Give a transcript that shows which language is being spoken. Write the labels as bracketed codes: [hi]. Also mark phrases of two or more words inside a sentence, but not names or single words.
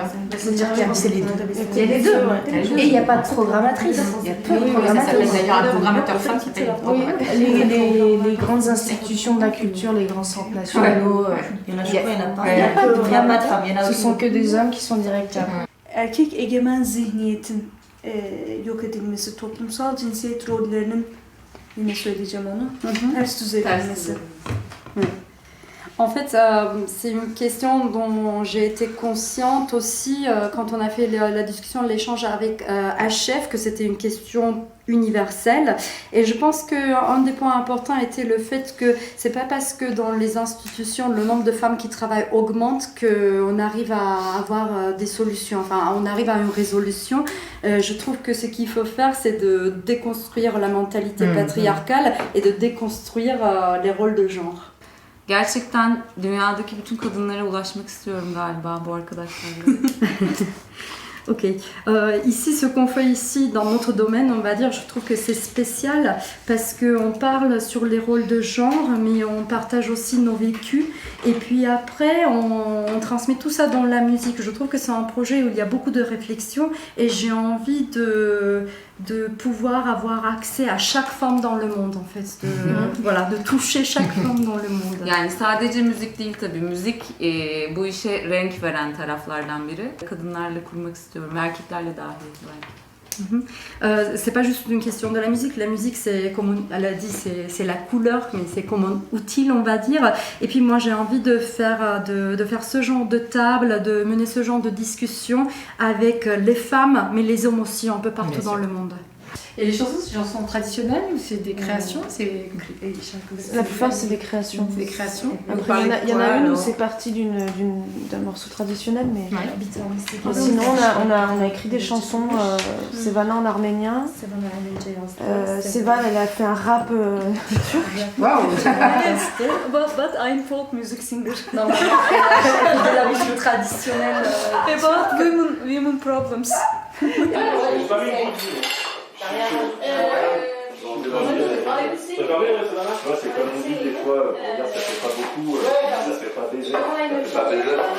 [fr] C'est-à-dire qu'il y a les deux. Il y a les deux. Et il n'y a pas de programmatrice. Il y a peu de programmatrices. Ça s'appelle d'ailleurs un programmateur femme qui s'appelle les grandes institutions de la culture, les grands centres nationaux, il y en a pas. Il n'y a pas de femmes. Ce sont que des hommes qui sont directeurs. [tr] Erkek egemen zihniyetin yok edilmesi, toplumsal cinsiyet rollerinin, yine söyleyeceğim onu, ters düz edilmesi. [fr] En fait, c'est une question dont j'ai été consciente aussi quand on a fait la discussion, l'échange avec HF, que c'était une question universelle. Et je pense qu'un des points importants était le fait que c'est pas parce que dans les institutions le nombre de femmes qui travaillent augmente qu'on arrive à avoir des solutions, enfin on arrive à une résolution. Je trouve que ce qu'il faut faire, c'est de déconstruire la mentalité patriarcale et de déconstruire les rôles de genre. [tr] Gerçekten dünyadaki bütün kadınlara ulaşmak istiyorum galiba bu arkadaşlarla. [fr] Ok. Ici, ce qu'on fait ici dans notre domaine, on va dire, je trouve que c'est spécial parce qu'on parle sur les rôles de genre, mais on partage aussi nos vécus. Et puis après, on transmet tout ça dans la musique. Je trouve que c'est un projet où il y a beaucoup de réflexion et j'ai envie de pouvoir avoir accès à chaque femme dans le monde, en fait. De toucher chaque femme dans le monde. [tr] Yani sadece müzik değil tabii. Müzik bu işe renk veren taraflardan biri. Kadınlarla kurmak istiyorum, erkeklerle dahil belki. [fr] C'est pas juste une question de la musique. La musique, c'est comme elle a dit, c'est la couleur, mais c'est comme un outil, on va dire. Et puis moi, j'ai envie de faire ce genre de table, de mener ce genre de discussion avec les femmes, mais les hommes aussi, un peu partout dans le monde. Et les chansons, c'est des chansons traditionnelles ou c'est des créations? La plupart, c'est des créations. C'est des créations. Après, il y en a une où c'est parti d'un morceau traditionnel, mais sinon, on a écrit des chansons. Sevana en arménien. Sevana, elle a fait un rap turc. Waouh! [en] But I'm folk music singer. [fr] Non, de la musique traditionnelle. [en] About women problems. [fr] C'est comme on dit des fois, ça fait pas beaucoup, ça fait pas désert. Ça fait pas désert.